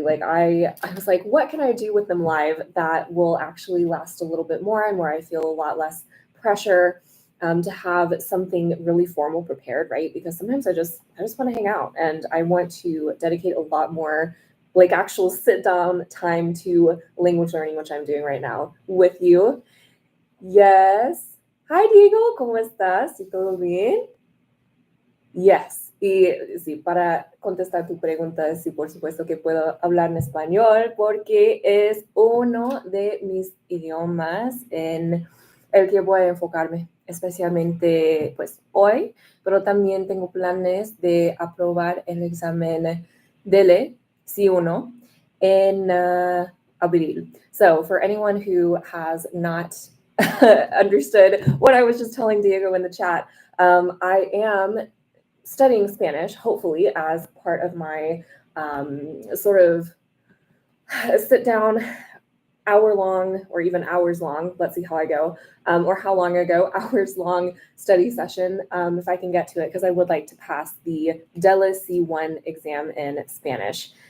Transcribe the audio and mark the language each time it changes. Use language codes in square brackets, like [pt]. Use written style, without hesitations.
[en] Like I was like, what can I do with them live that will actually last a little bit more and where I feel a lot less pressure to have something really formal prepared, right? Because sometimes I just want to hang out and I want to dedicate a lot more like actual sit down time to language learning, which I'm doing right now with you. Yes. [es] Hi Diego, ¿cómo estás? ¿Y todo bien? [en] Yes, [es] y sí, para contestar tu pregunta, sí, por supuesto que puedo hablar en español porque es uno de mis idiomas en el que voy a enfocarme, especialmente pues hoy, pero también tengo planes de aprobar el examen DELE C1 en abril. [en] So for anyone who has not understood what I was just telling Diego in the chat, I am studying Spanish, hopefully, as part of my sort of sit down hour long or even hours long, let's see how I go, or how long I go, hours long study session, if I can get to it, because I would like to pass the DELA C1 exam in Spanish.